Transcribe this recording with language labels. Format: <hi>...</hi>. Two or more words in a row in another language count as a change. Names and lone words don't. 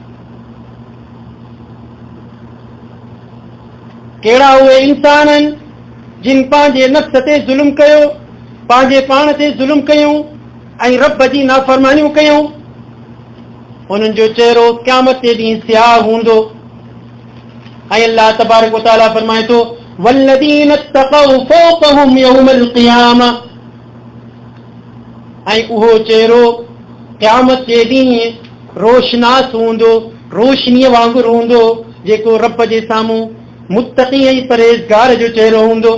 <sd>कहिड़ा उहे इंसान आहिनि जिन पंहिंजे नफ़्स ते ज़ुल्म कयो, पंहिंजे पाण ते ज़ुल्म कयूं ऐं रब जी नाफ़रमानियूं कयूं। उन्हनि जो चेहरो क़यामत जे ॾींहुं स्याह हूंदो। ऐं अल्लाह</sd> <ar>تبارك وتعالى</ar> <sd>फरमाए थो,</sd> <ar>والذين اتقوا فوقهم يوم القيامة.</ar> <sd>ऐं उहो चेहरो क़यामत जे ॾींहुं रोशनास हूंदो, रोशनीअ वांगुरु हूंदो, जेको रब जे साम्हूं मुत्तक़ी ऐं परहेज़गार जो चेहरो हूंदो।</sd>